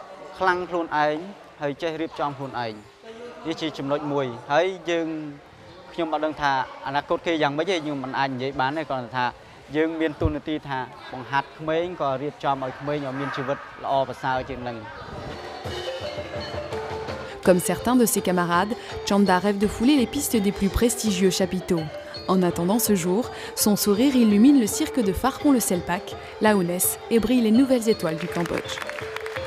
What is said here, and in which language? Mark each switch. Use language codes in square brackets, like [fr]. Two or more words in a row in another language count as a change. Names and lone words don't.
[km] ខ្លាំងខ្លួនឯងហើយចេះរៀបចំខ្លួនឯងនេះជាចំណុចមួយហើយយើងខ្ញុំអត់ដឹងថាអនាគតគេយ៉ាងម៉េចទេខ្ញុំមិនអាចនិយាយបានទេគ្រាន់តែថាយើងមានទូនាទីថាបង្ហាត់ក្មេងក៏រៀបចំឲ្យក្មេងឲ្យមានជីវិតល្អប្រសើរជាងនឹង [fr] Comme certains de ses camarades, Chanda rêve de fouler les pistes des plus prestigieux chapiteaux. En attendant ce jour, son sourire illumine le cirque de Pharpon le Selpak, là où naissent et brillent les nouvelles étoiles du Cambodge.